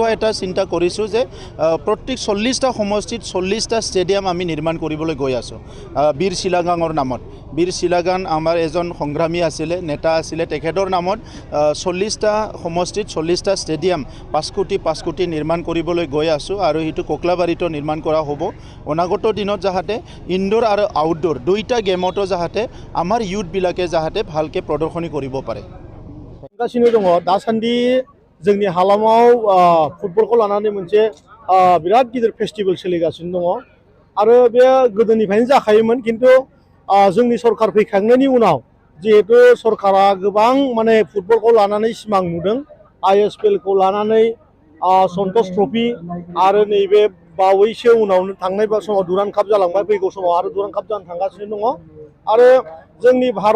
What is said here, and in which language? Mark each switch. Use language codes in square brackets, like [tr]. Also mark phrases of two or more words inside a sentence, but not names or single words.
[as] এটা চিন্তা কৰিছোঁ যে প্ৰত্যেক 40টা সমষ্টিত 40টা ষ্টেডিয়াম আমি নিৰ্মাণ কৰিবলৈ গৈ আছোঁ বীৰ শিলাগাঙৰ নামত বীৰ শিলাগাং আমাৰ এজন সংগ্ৰামী আছিলে নেতা আছিলে তেখেতৰ নামত 40টা সমষ্টিত 40টা ষ্টেডিয়াম 5 কোটি নিৰ্মাণ কৰিবলৈ গৈ আছোঁ আৰু সেইটো কোকলাবাৰীতো নিৰ্মাণ কৰা হ'ব অনাগত দিনত যাতে ইনডোৰ আৰু আউটডোৰ দুইটা গেমতো যাতে আমাৰ ইউথবিলাকে যাতে ভালকৈ প্ৰদৰ্শনী কৰিব পাৰে [brx] गासिनो दङ दासान्दि जोंनि हालामाव फुटबलखौ लानानै मोनसे बिराद गिदिर फेस्टिभेल सोलिगासिनो दङ आरो बे गोदोनिफ्रायनो जाखायोमोन किन्तु जोंनि सरकार फैखांनायनि उनाव जिहेतु सरकारा गोबां माने फुटबलखौ लानानै सिमां नुदों ISPL खौ लानानै सन्तोष ट्रफि आरो नैबे बावैसो उनावनो थांनाय समाव डुराण्ड काप जालांबाय फैगौ समाव आरो डुराण्ड काप जानो थांगासिनो दङ आरो जोंनि